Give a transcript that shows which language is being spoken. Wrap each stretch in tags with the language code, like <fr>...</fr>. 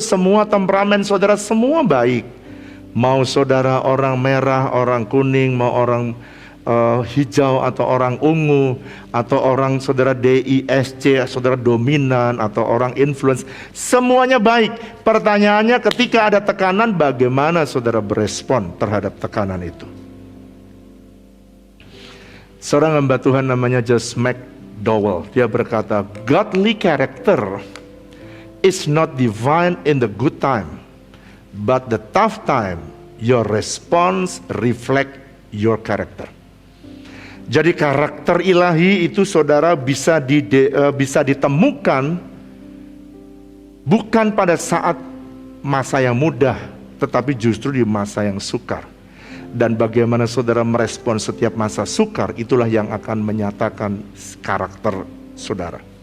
<id>Semua temperamen saudara semua baik. Mau saudara orang merah, orang kuning, mau orang hijau atau orang ungu, atau orang saudara DISC, saudara dominan, atau orang influence, semuanya baik. Pertanyaannya, ketika ada tekanan, bagaimana saudara berespon terhadap tekanan itu? Seorang hamba Tuhan namanya Josh McDowell, dia berkata,</id> <en>godly character is not divine in the good time, but the tough time your response reflect your character.</en> <id>Jadi karakter ilahi itu saudara bisa ditemukan bukan pada saat masa yang mudah, tetapi justru di masa yang sukar. Dan bagaimana saudara merespon setiap masa sukar, itulah yang akan menyatakan karakter saudara.</id>